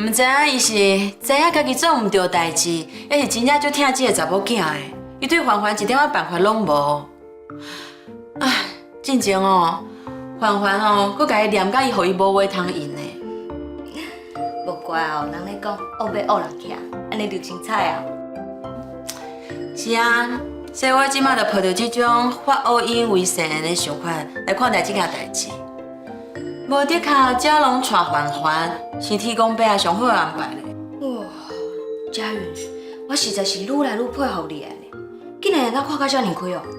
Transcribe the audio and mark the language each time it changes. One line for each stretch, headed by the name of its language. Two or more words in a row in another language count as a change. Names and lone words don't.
Min Nan Chinese: 唔知影伊是知影家己做唔对代志，还是真正就疼这个查某囝的？伊对环环一点仔办法拢无。唉，进前哦，环环哦，佮家己念甲伊，互伊无话通应呢。无怪哦，人咧讲恶要恶人徛，安尼就精彩啊！是啊，所以我即马就抱着这种发恶因为善的想法来看待这件代志。无得靠嘉龙带环环，是天公伯啊上好的安排咧。哇，佳云，我实在是愈来愈佩服你呢，竟然会当看到遮尔开哦！